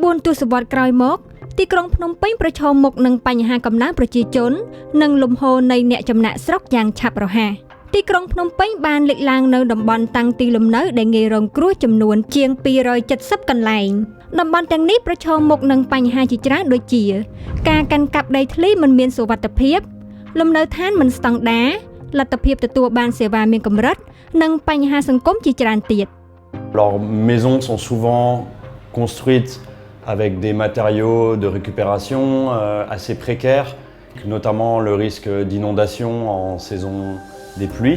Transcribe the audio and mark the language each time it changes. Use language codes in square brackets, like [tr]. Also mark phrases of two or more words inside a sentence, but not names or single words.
[km] 4 ទសវត្សរ៍ក្រោយមកទីក្រុងភ្នំពេញប្រឈមមុខនឹងបញ្ហាកំណើនប្រជាជននិងលំហូរនៃអ្នកចំណាក់ស្រុកយ៉ាងឆាប់រហ័សទីក្រុងភ្នំពេញបានលេចឡើងនៅតំបន់តាំងទីលំនៅដែលងាយរងគ្រោះចំនួនជាង 270 កន្លែងតំបន់ទាំងនេះប្រឈមមុខនឹងបញ្ហាជាច្រើនដូចជាការកាន់កាប់ដីធ្លីមិនមានសុវត្ថិភាពលំនៅឋានមិនស្តង់ដារលទ្ធភាពទទួលបានសេវាមានកម្រិតនិងបញ្ហាសង្គមជាច្រើនទៀត [fr] Leurs maisons sont souvent construites avec des matériaux de récupération assez précaires, notamment le risque d'inondation en saison des pluies.